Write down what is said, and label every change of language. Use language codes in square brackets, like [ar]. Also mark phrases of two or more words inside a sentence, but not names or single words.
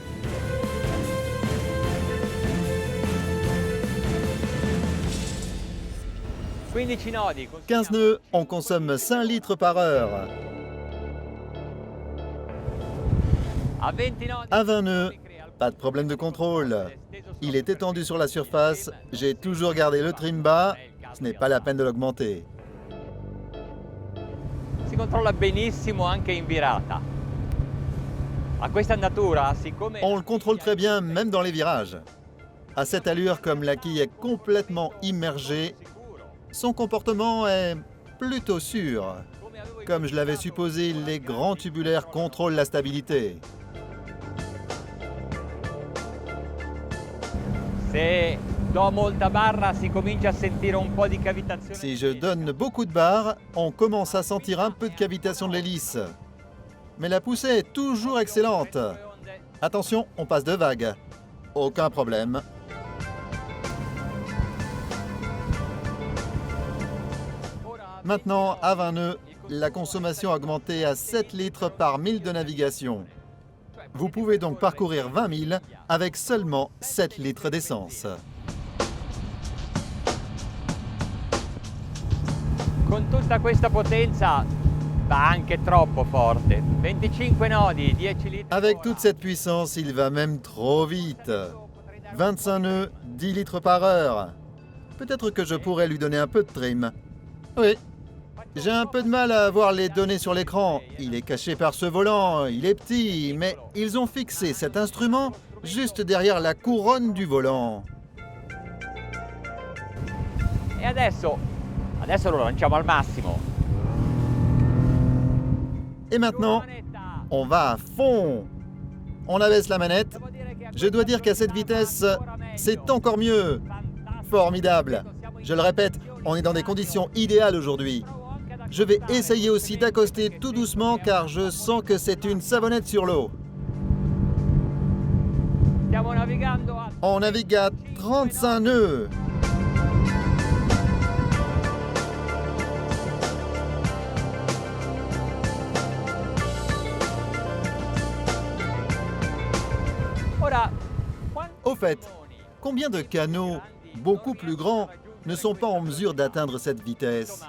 [fr] « 15 nœuds, on consomme 5 litres par heure. À 20 nœuds, pas de problème de contrôle. Il est étendu sur la surface, j'ai toujours gardé le trim bas, ce n'est pas la peine de l'augmenter. [it] Si controlla benissimo anche in virata. A questa andatura, siccome... [fr] On le contrôle très bien, même dans les virages. À cette allure, comme la quille est complètement immergée, son comportement est plutôt sûr. Comme je l'avais supposé, les grands tubulaires contrôlent la stabilité. [it] Se do molta barra, si comincia a sentire un po' di cavitazione. [fr] Si je donne beaucoup de barres, on commence à sentir un peu de cavitation de l'hélice. Mais la poussée est toujours excellente. Attention, on passe de vague. Aucun problème. Maintenant, à 20 nœuds, la consommation a augmenté à 7 litres par mille de navigation. Vous pouvez donc parcourir 20 000 avec seulement 7 litres d'essence. [it] Con tutta questa potenza va anche troppo forte. 25 nodi, 10 litres. [fr] Avec toute cette puissance, il va même trop vite. 25 nœuds, 10 litres par heure. Peut-être que je pourrais lui donner un peu de trim. Oui. J'ai un peu de mal à voir les données sur l'écran. Il est caché par ce volant, il est petit, mais ils ont fixé cet instrument juste derrière la couronne du volant. [it] E adesso lo lanciamo al massimo. [fr] Et maintenant, on va à fond. On abaisse la manette. Je dois dire qu'à cette vitesse, c'est encore mieux. Formidable. Je le répète, on est dans des conditions idéales aujourd'hui. Je vais essayer aussi d'accoster tout doucement car je sens que c'est une savonnette sur l'eau. [it] Stiamo navigando a... [fr] On navigue à 35 nœuds. [it] Ora, [fr] Au fait, combien de canots, beaucoup plus grands, ne sont pas en mesure d'atteindre cette vitesse?